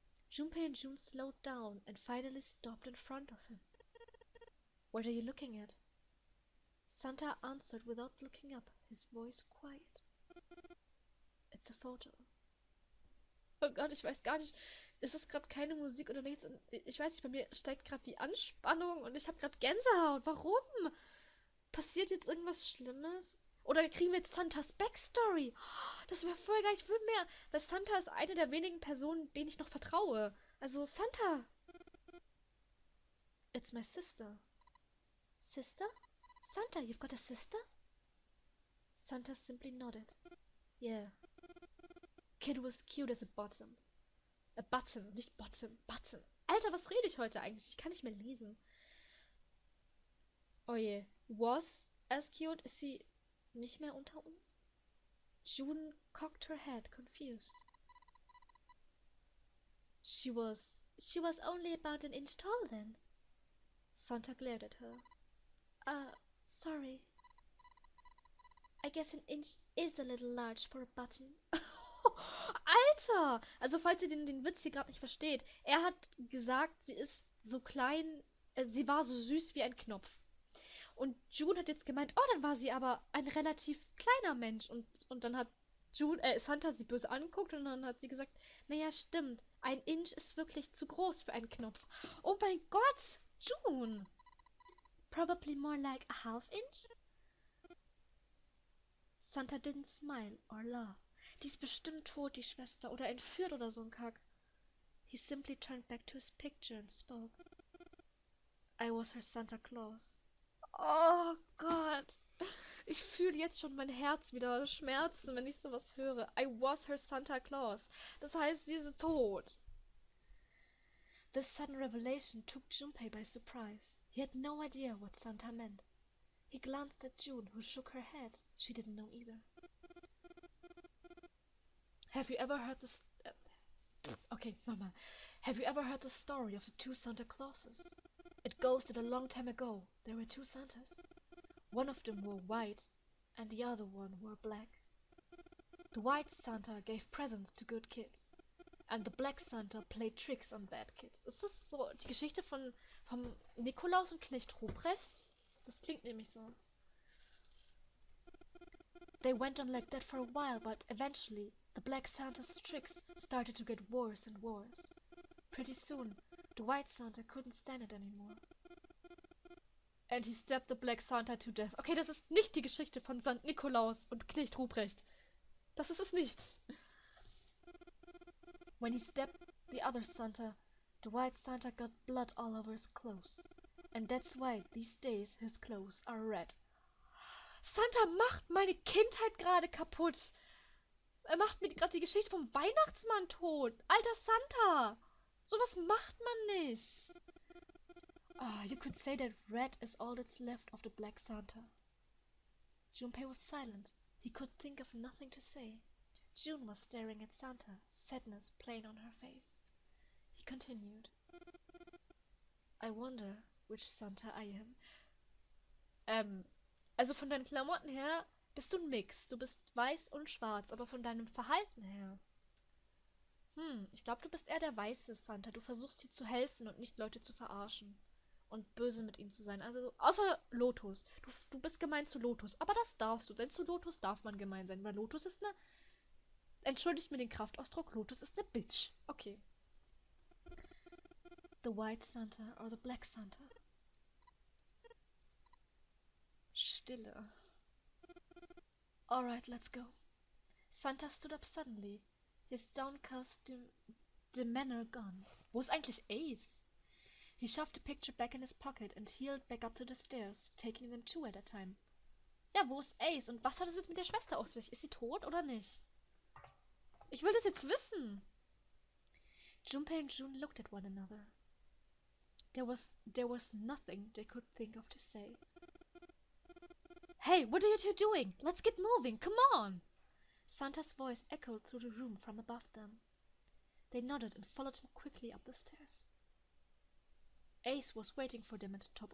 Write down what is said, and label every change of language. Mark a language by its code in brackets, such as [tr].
[en] Junpei and June slowed down and finally stopped in front of him. What are you looking at? Santa answered without looking up, his voice quiet. It's a photo. [de] Oh Gott, ich weiß gar nicht, ist es gerade keine Musik oder nichts. Und ich weiß nicht, bei mir steigt gerade die Anspannung und ich habe gerade Gänsehaut. Warum? Passiert jetzt irgendwas Schlimmes? Oder kriegen wir jetzt Santas Backstory? Das wäre voll geil, ich will mehr. Weil Santa ist eine der wenigen Personen, denen ich noch vertraue. Also Santa. [en] It's my sister. Sister? Santa, you've got a sister? Santa simply nodded. Yeah. Kid was cute as a bottom. A button, [de] nicht [en] bottom, button. [de] Alter, was rede ich heute eigentlich? Ich kann nicht mehr lesen. Oh je. [en] Was as cute? [de] Ist sie nicht mehr unter uns? [en] June cocked her head, confused. She was only about an inch tall then. Santa glared at her. Sorry. I guess an inch is a little large for a button. [de] Alter! Also falls ihr den Witz hier gerade nicht versteht. Er hat gesagt, sie ist so klein, sie war so süß wie ein Knopf. Und June hat jetzt gemeint, oh, dann war sie aber ein relativ kleiner Mensch. Und dann hat Santa sie böse angeguckt und dann hat sie gesagt, naja, stimmt, ein Inch ist wirklich zu groß für einen Knopf. Oh mein Gott, June! [en] Probably more like a half inch? Santa didn't smile or laugh. [de] Die ist bestimmt tot, die Schwester, oder entführt oder so ein Kack. [en] He simply turned back to his picture and spoke. I was her Santa Claus. [de] Oh Gott. Ich fühle jetzt schon mein Herz wieder schmerzen, wenn ich sowas höre. [en] I was her Santa Claus. [de] Das heißt, sie ist tot. [en] This sudden revelation took Junpei by surprise. He had no idea what Santa meant. He glanced at June, who shook her head. She didn't know either. Have you ever heard this... okay, [de] nochmal. [en] Have you ever heard the story of the two Santa Clauses? It goes that a long time ago, there were two Santas. One of them wore white, and the other one wore black. The white Santa gave presents to good kids, and the black Santa played tricks on bad kids. [de] Ist das so die Geschichte vom Nikolaus und Knecht Ruprecht? Das klingt nämlich so. [en] They went on like that for a while, but eventually the black Santa's tricks started to get worse and worse. Pretty soon, the white Santa couldn't stand it anymore. And he stabbed the black Santa to death. [de] Okay, das ist nicht die Geschichte von St. Nikolaus und Knecht Ruprecht. Das ist es nicht. [en] When he stabbed the other Santa, the white Santa got blood all over his clothes. And that's why these days his clothes are red. [de] Santa macht meine Kindheit gerade kaputt. Er macht mir gerade die Geschichte vom Weihnachtsmann tot. Alter Santa! Sowas macht man nicht. [en] You could say that red is all that's left of the black Santa. Junpei was silent. He could think of nothing to say. June was staring at Santa, sadness plain on her face. He continued. I wonder which Santa I am. [de] Also von deinen Klamotten her bist du ein Mix. Du bist weiß und schwarz, aber von deinem Verhalten her. Ich glaube, du bist eher der weiße Santa. Du versuchst dir zu helfen und nicht Leute zu verarschen. Und böse mit ihnen zu sein. Also, außer Lotus. Du bist gemein zu Lotus. Aber das darfst du, denn zu Lotus darf man gemein sein. Weil Lotus ist eine... Entschuldigt mir den Kraftausdruck. Lotus ist eine Bitch. Okay. [en] The white Santa or the black Santa? [de] Stille. [en] Alright, let's go. Santa stood up suddenly. His downcast demeanor gone. [de] Wo ist eigentlich Ace? [en] He shoved the picture back in his pocket and heeled back up to the stairs, taking them two at a time. [de] Ja, wo ist Ace? Und was hat es jetzt mit der Schwester auf sich? Ist sie tot oder nicht? Ich will das jetzt wissen. [en] Junpei and June looked at one another. There was nothing they could think of to say. Hey, what are you two doing? Let's get moving, come on! Santa's voice echoed through the room from above them. They nodded and followed him quickly up the stairs. Ace was waiting for them at the top.